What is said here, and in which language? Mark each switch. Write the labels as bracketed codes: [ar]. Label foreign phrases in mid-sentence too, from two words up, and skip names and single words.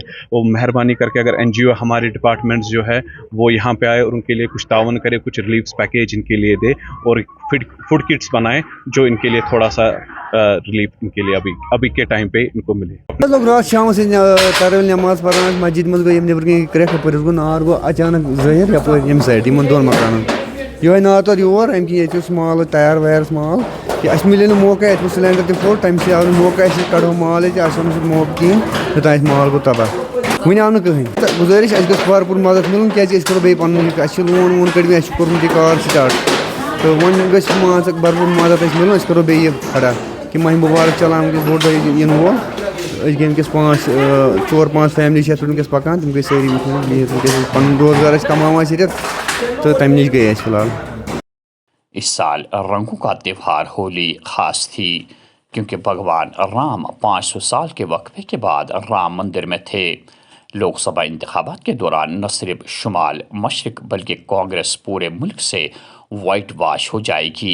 [ur] وہ مہربانی کر کے اگر این جی او ہمارے ڈپارٹمنٹس جو ہے وہ یہاں پہ آئے اور ان کے لیے کچھ تعاون کرے، کچھ [en] relief package [ur] ان کے لیے دے اور [en] food kits [ur] بنائے جو ان کے لیے تھوڑا سا ریلیف ان کے لیے ابھی کے ٹائم پہ ان کو ملے۔ [ks] رات شام سے تراویح نماز پڑھان مسجد مز گئی نبر کن کرٛیکھ اپٲرۍ گوٚو نار گوٚو اچانک ظٲہِر یپٲرۍ ییٚمہِ سایڈ یِمن دۄن مکانن یِہوٚے نار توٚر یور، اَمہِ کِنۍ ییٚتہِ اوس مال تیار ویار مال کہ اَسہِ مِلے نہٕ موقعہٕ، اَتہِ اوس سِلینڈر تہِ فُل، تَمہِ سۭتۍ آو نہٕ موقعہٕ اَسہِ کڑہو مال ییٚتہِ اَسہِ اوس نہٕ سُہ موقعہٕ کِہیٖنۍ، یوٚتام اَسہِ مال گوٚو تباہ، وٕنہِ آو نہٕ کٕہٕنۍ۔ تہٕ گُزٲرِش اَسہِ گٔژھ بھرپوٗر مدد مِلُن کیٛازِ أسۍ کَرو بیٚیہِ پَنُن یہِ اَسہِ چھُ لون وون کٔڑمٕتۍ، اَسہِ چھُ کوٚرمُت یہِ کار سِٹاٹ، تہٕ وۄنۍ گٔژھ مان ژٕ بھرپوٗر مدد اَسہِ مِلُن، أسۍ کَرو بیٚیہِ یہِ کھڑا کہ ماہ مُبارک چلان وٕنکٮ۪س بوٚڑ دۄہ یِنہٕ وول، أسۍ گٔے وٕنکٮ۪س 4-5 فیملی چھِ اَتھ پٮ۪ٹھ وٕنکٮ۪س پکان، تِم گٔے سٲری بِہِتھ وٕنکٮ۪س پَنُن روزگار ٲسۍ کماوان أسۍ ییٚتٮ۪تھ، تہٕ تَمہِ نِش گٔے أسۍ فی الحال۔ [ur] اس سال رنگوں کا تہوار ہولی خاص تھی کیونکہ بھگوان رام 500 سال کے وقفے کے بعد رام مندر میں تھے۔ لوک سبھا انتخابات کے دوران نہ صرف شمال مشرق بلکہ کانگریس پورے ملک سے وائٹ واش ہو جائے گی۔